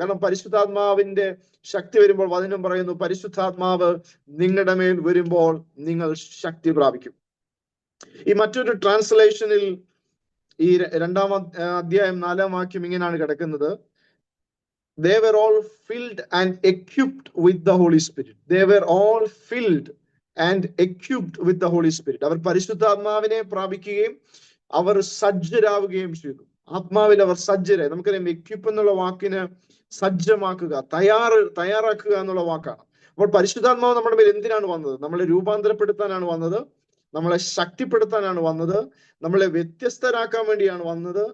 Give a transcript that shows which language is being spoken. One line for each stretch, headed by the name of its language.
Malayalam: കാരണം പരിശുദ്ധാത്മാവിന്റെ ശക്തി വരുമ്പോൾ വചനം പറയുന്നു, പരിശുദ്ധാത്മാവ് നിങ്ങളുടെ മേൽ വരുമ്പോൾ നിങ്ങൾ ശക്തി പ്രാപിക്കും. ഈ മറ്റൊരു ട്രാൻസ്ലേഷനിൽ ഈ 2-ാം അധ്യായം 4-ാം വാക്യം ഇങ്ങനെയാണ് കിടക്കുന്നത്:
English: They were all filled and equipped with the Holy Spirit. They were all filled and equipped with the Holy Spirit.
Malayalam: അവർ പരിശുദ്ധാത്മാവിനെ പ്രാപിക്കുകയും അവർ സജ്ജരാവുകയും ചെയ്തു. ആത്മാവിൽ അവർ സജ്ജരായി. നമുക്കറിയാം, എക്വിപ്പ് എന്നുള്ള വാക്കിന് സജ്ജമാക്കുക, തയ്യാറാക്കുക എന്നുള്ള വാക്കാണ്. അപ്പോൾ പരിശുദ്ധാത്മാവ് നമ്മുടെ മേൽ എന്തിനാണ് വന്നത്? നമ്മളെ രൂപാന്തരപ്പെടുത്താനാണ് വന്നത്, നമ്മളെ ശക്തിപ്പെടുത്താനാണ് വന്നത്, നമ്മളെ വ്യത്യസ്തരാക്കാൻ വേണ്ടിയാണ് വന്നത്.